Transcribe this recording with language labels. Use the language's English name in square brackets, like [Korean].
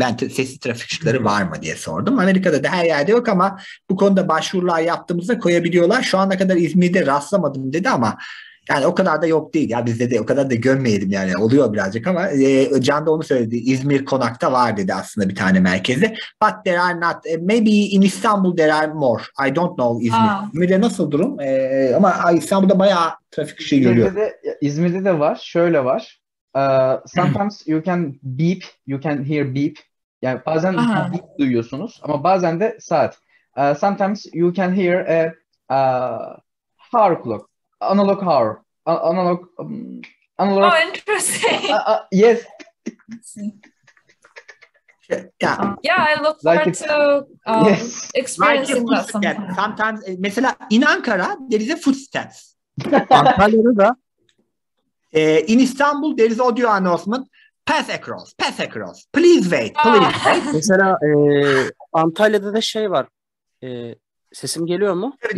[Turkish] Ben sesli trafik ışıkları var mı diye sordum. Amerika'da da her yerde yok ama bu konuda başvurular yaptığımızda koyabiliyorlar. Şu ana kadar İzmir'de rastlamadım dedi ama yani o kadar da yok değil ya, bizde de o kadar da gömmeyelim yani, oluyor birazcık ama Can da onu söyledi. İzmir Konak'ta var dedi aslında bir tane merkezde. [English] But there are not, maybe in Istanbul there are more. I don't know İzmir. [Turkish] İzmir'de nasıl durum? Ama İstanbul'da bayağı trafik ışığı görüyor. İzmir'de de var. Şöyle var. [English] Sometimes you can hear beep. [Turkish] Yani bazen beep duyuyorsunuz ama bazen de saat. [English] Sometimes you can hear a hour clock. Analog hour. Analog. Oh, interesting. Yes. Yeah. I look forward to experiencing that sometimes. Sometimes, mesela in Ankara there is a footsteps. [Turkish] Antalya'da da [English] in Istanbul there is audio announcement. Pass across. Please wait. [Turkish] Mesela Antalya'da da şey var. Sesim geliyor mu?